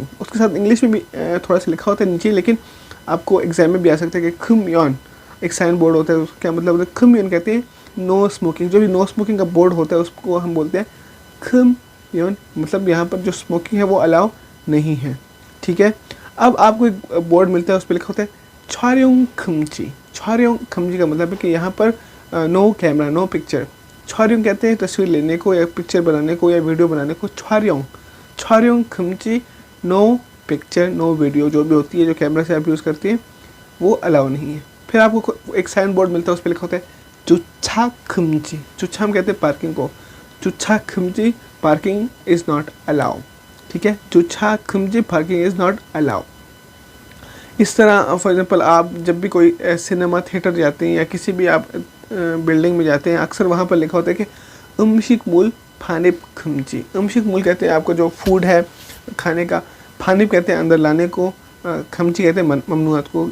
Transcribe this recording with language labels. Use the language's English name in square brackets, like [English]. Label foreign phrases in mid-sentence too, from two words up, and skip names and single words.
[Hindi] उसके साथ इंग्लिश में भी थोड़ा सा लिखा होता है नीचे, लेकिन आपको एग्जाम में भी आ सकता है कि खम्योन एक [English] sign board [Hindi] होता है, उसका क्या मतलब होता है? खम्योन कहते हैं [English] no smoking. [Hindi] जो भी [English] no smoking [Hindi] का बोर्ड होता है उसको हम बोलते हैं खम्योन, मतलब यहाँ पर जो स्मोकिंग है वो अलाउ नहीं है, ठीक है। अब आपको एक बोर्ड मिलता है, उस पर लिखा होता है [Korean] 촬영 금지। 촬영 금지 [Hindi] का मतलब है कि यहाँ पर [English] no camera, no picture. [Hindi] 촬영 कहते हैं तस्वीर लेने को या पिक्चर बनाने को या वीडियो बनाने को। [Korean] 촬영 금지, [English] no picture no video [Hindi] जो भी होती है जो कैमरा से आप यूज़ करती हैं वो अलाउ नहीं है। फिर आपको एक [English] sign board [Hindi] मिलता है, उस पर लिखा होता है [Korean] 주차 금지। [Hindi] 주차 हम कहते हैं पार्किंग को, [Korean] 주차 금지 [English] parking is not allow, [Hindi] ठीक है। [Korean] 주차 금지 [English] parking is not allow. [Hindi] इस तरह [English] for example [Hindi] आप जब भी कोई [English] cinema theater [Hindi] जाते हैं या किसी भी आप बिल्डिंग में जाते हैं, अक्सर वहाँ पर लिखा होता है कि [Korean] 음식물 반입 금지. [Hindi] 음식물 कहते हैं आपको जो फूड है खाने का, फानिब कहते हैं अंदर लाने को, खमची कहते हैं ममनुआत को।